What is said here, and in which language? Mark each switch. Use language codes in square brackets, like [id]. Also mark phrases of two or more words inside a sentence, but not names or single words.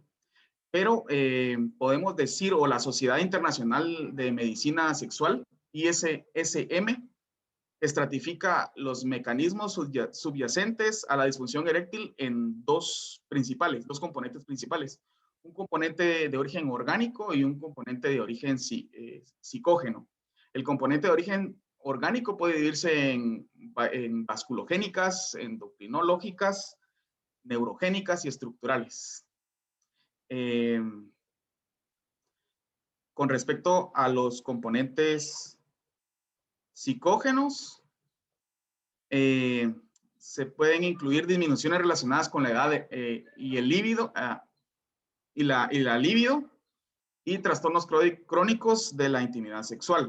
[es] Pero podemos decir, o la Sociedad Internacional de Medicina Sexual, ISSM, estratifica los mecanismos subyacentes a la disfunción eréctil en dos componentes principales. Un componente de origen orgánico y un componente de origen psicógeno. El componente de origen orgánico puede dividirse en vasculogénicas, endocrinológicas, neurogénicas y estructurales. Con respecto a los componentes psicógenos, se pueden incluir disminuciones relacionadas con la edad y el líbido, y la libido, y trastornos crónicos de la intimidad sexual.